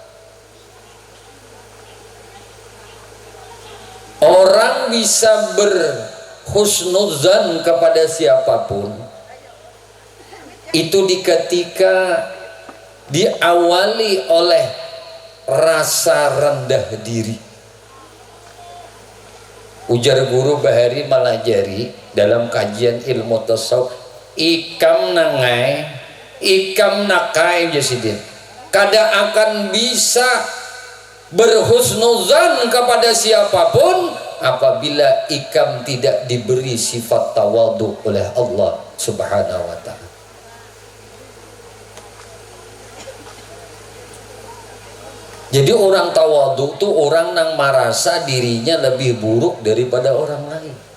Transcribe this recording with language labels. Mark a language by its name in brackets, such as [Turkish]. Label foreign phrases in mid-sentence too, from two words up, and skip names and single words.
[Indonesian] Orang bisa berhusnuzan kepada siapapun itu ketika diawali oleh rasa rendah diri. [Banjar] Ujar guru Bahari Malajari dalam kajian ilmu tasawuf, ikam nangai, ikam nakai jasidin. [Indonesian] Kada akan bisa berhusnuzan kepada siapapun apabila ikam tidak diberi sifat tawadhu oleh Allah [Arabic] سبحانه وتعالى. [Indonesian] Jadi orang tawadhu itu orang yang merasa dirinya lebih buruk daripada orang lain.